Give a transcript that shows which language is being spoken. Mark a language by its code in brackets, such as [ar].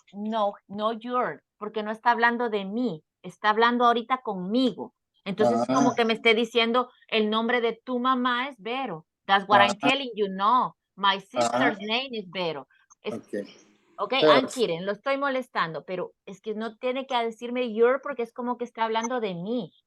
[es] No, no your, porque no está hablando de mí. Está hablando ahorita conmigo. Entonces es como que me esté diciendo el nombre de tu mamá es Vero. [en] That's what I'm telling you. No, my sister's name is Vero. [es] Okay, [en] I'm kidding, [es] lo estoy molestando, pero es que no tiene que decirme your porque es como que está hablando de mí.